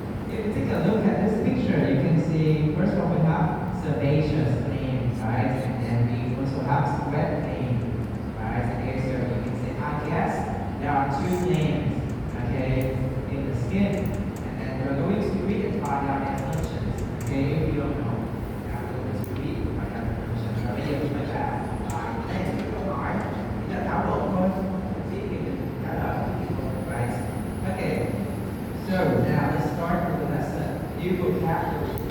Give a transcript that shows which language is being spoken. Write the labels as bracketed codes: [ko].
[en] If you take a look at this picture, you can see first of all we have sebaceous glands, right? And we also have sweat glands, right? Okay, so you can say, I guess there are 2 glands, okay, in the skin, and then we're going to read and find out their functions. Okay, if you don't know, we're going to read and find out their functions. [vi] Và bây giờ chúng ta trả đây là câu hỏi, chúng ta thảo luận thôi, thì mình trả lời right? [en] Okay. So now let's start with the lesson. New vocabulary.